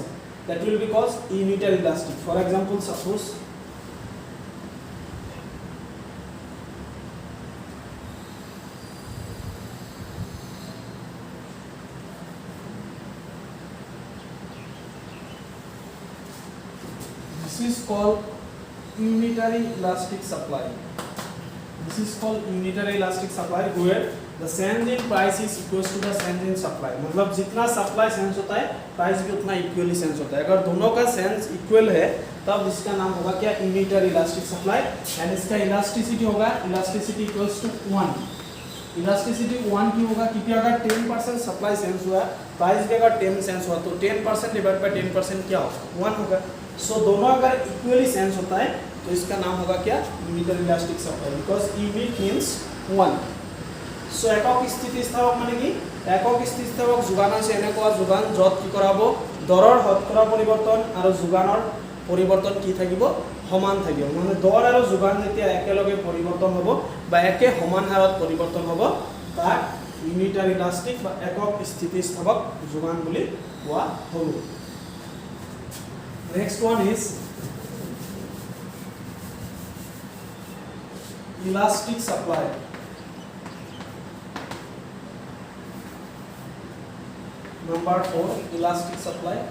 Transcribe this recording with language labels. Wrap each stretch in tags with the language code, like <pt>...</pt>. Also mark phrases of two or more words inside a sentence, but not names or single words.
<en>That will be called unitary elastic. For example, suppose this is called unitary elastic supply. This is called unitary elastic supply where the change in price is equals to the change in supply.</en> <hi>मतलब जितना</hi> <en>supply change</en> <hi>होता है प्राइस भी उतना</hi> <en>equally change</en> <hi>होता है. अगर दोनों का चेंज इक्वल है तब इसका नाम होगा क्या</hi> <en>unitary elastic supply.</en> <hi>एंड इसका इलास्टिसिटी होगा</hi> <en>elasticity equals to 1.</en> <hi>इलास्टिसिटी 1 की होगा क्योंकि अगर 10%</hi> <en>supply change</en> <hi>हुआ प्राइस भी अगर 10 चेंज हुआ तो 10%</hi> <en>divide by</en> <hi>10% क्या होगा 1 होगा. सो दोनों अगर</hi> <en>equally change</en> <hi>होता है तो इसका नाम होगा क्या</hi> <en>unitary elastic supply because unit means 1.</en> <as>सो একক স্থিতিস্থাপক মানে কি একক স্থিতিস্থাপক যোগান আছে এনেকুৱা যোগান যত কি কৰাব দৰৰ শতকৰা পৰিৱৰ্তন আৰু যোগানৰ পৰিৱৰ্তন কি থাকিব সমান থাকিব. মানে দৰ আৰু যোগান যেতিয়া একেলগে পৰিৱৰ্তন হ'ব বা একে সমান হাৰত পৰিৱৰ্তন হ'ব তাক</as> <en>unitary elastic</en> <as>বা একক স্থিতিস্থাপক যোগান বুলি কোৱা হ'ব.</as> <en>Next one is elastic supply. Number 4, elastic supply.</en>